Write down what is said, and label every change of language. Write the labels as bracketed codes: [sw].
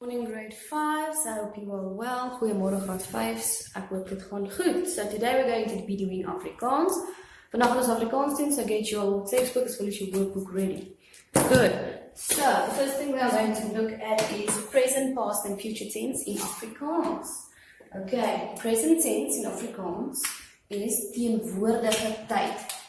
[en] Morning grade 5s, I hope you are well. [af] Goeiemorgen graad 5s, ek hoop dit gaan goed. [en] So today we're going to be doing Afrikaans. [af] Vandaag is Afrikaans doen, [en] so get your textbook as well as your workbook ready. Good. So the first thing we are going to look at is present, past and future tense in Afrikaans. Okay, present tense in Afrikaans is teenwoordige tyd.